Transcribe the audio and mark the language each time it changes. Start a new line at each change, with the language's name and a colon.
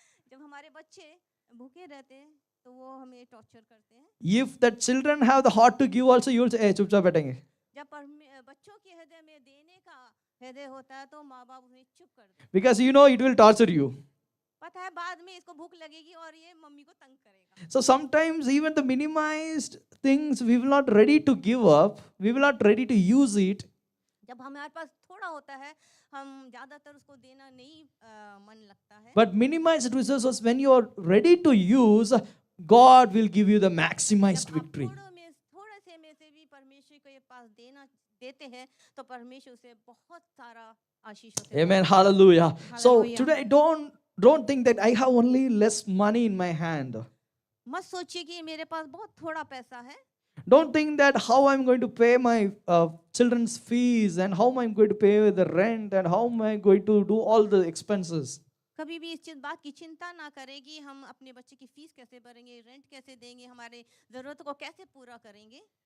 Hindi: जब हमारे बच्चे भूखे रहते हैं तो वो हमें टॉर्चर करते हैं।
English: If the children have the heart to give also, you will say, hey,
Hindi: चुपचाप बैठेंगे. जब बच्चों के हृदय में देने का हृदय होता है तो माँ बाप उन्हें चुप कर देते हैं।
English: Because you know it will torture you.
Hindi: पता है बाद में इसको भूख लगेगी और ये मम्मी को तंग करेगा।
English: So sometimes even the minimized things we will not ready to give up, we will not ready to use it.
Hindi: जब हमारे पास थोड़ा होता है हम ज्यादातर उसको देना नहीं मन लगता है।
English: But minimized resources, when you are ready to use, God will give you the maximized
Hindi: जब आप
English: victory.
Hindi: थोड़े से में से भी परमेश्वर के पास देते हैं तो परमेश्वर उसे बहुत सारा आशीष होते हैं।
English: Amen. Hallelujah. So Hallelujah. today don't think that I have only less money in my hand.
Hindi: मत सोचिए कि मेरे पास बहुत थोड़ा पैसा है।
English: Don't think that how I'm going to pay my children's fees and how I'm going to pay the rent and how am I going to do all the expenses.
Hindi: कभी भी इस बात की चिंता ना करें कि हम अपने बच्चे की फीस कैसे भरेंगे, रेंट कैसे देंगे, हमारे जरूरतों को कैसे पूरा करेंगे।